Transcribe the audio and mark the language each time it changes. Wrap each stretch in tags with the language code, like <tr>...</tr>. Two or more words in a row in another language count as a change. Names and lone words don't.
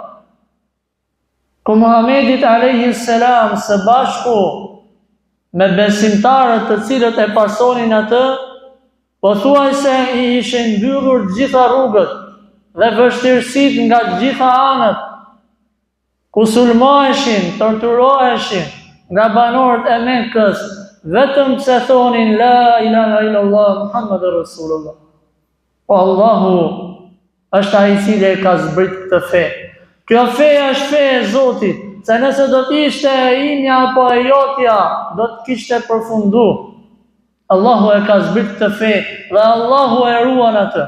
<sq>ku Muhamedit</sq> <ar>عليه السلام</ar> <sq>së bashku me besimtarët të cilët e pasonin atë, pothuajse i ishin mbyllur gjitha rrugët dhe vështirësitë nga gjitha anët, ku sulmoheshin, torturoheshin nga banorët e Mekës, vetëm pse thonin</sq> <ar>لا إله إلا الله محمد رسول الله.</ar> <sq>Po Allahu është ai i cili e ka zbrit këtë fe. Kjo fe është fe e Zotit, se nëse do të ishte e imja apo e jotja, do të kishte përfundu. Allahu e ka zbrit këtë fe dhe Allahu e ruan atë.</sq>